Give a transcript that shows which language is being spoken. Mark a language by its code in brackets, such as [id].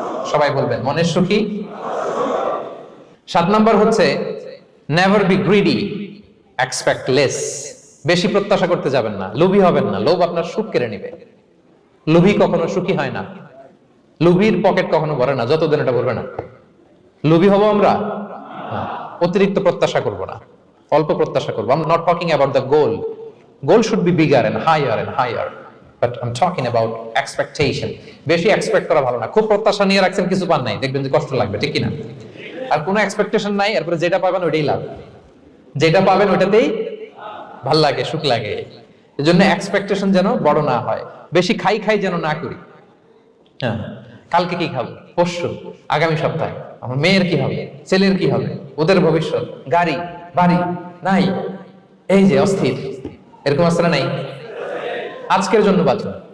[bn] সবাই বলবেন মনের সুখী। 7 নম্বর হচ্ছে [en] Never be greedy, expect less. [bn] বেশি প্রত্যাশা করতে যাবেন না, লোভী হবেন না। লোভ আপনার সুখ কেড়ে নেবে। লোভী কখনো সুখী হয় না, লোভীর পকেট কখনো ভরে না যতদিন এটা ভরবে না। লোভী হবো আমরা, অতিরিক্ত প্রত্যাশা করব না, অল্প প্রত্যাশা করবো। [en] I'm not talking about the goal. Goal should be bigger and higher. But I'm talking about expectation. [bn] বেশি এক্সপেক্ট করা ভালো না। খুব প্রত্যাশা নিয়ে রাখছেন, কিছু পান নাই, দেখবেন যে কষ্ট লাগবে, ঠিক কিনা? আর কোনো এক্সপেকটেশন নাই, এরপরে যেটা পাবেন ওইটাই লাভ। যেটা পাবেন ওইটাতেই ভাল লাগে, সুখ লাগে। এজন্য এক্সপেকটেশন যেন বড় না হয়। বেশি খাই যেন না করি। কালকে কি খাবো, পরশু, আগামী সপ্তাহে আমার মেয়ের কি হবে, ছেলের কি হবে, ওদের ভবিষ্যৎ, গাড়ি বাড়ি নাই, এই যে অস্থির। এরকম আসলে নাই। আজকের জন্য বাঁচুন,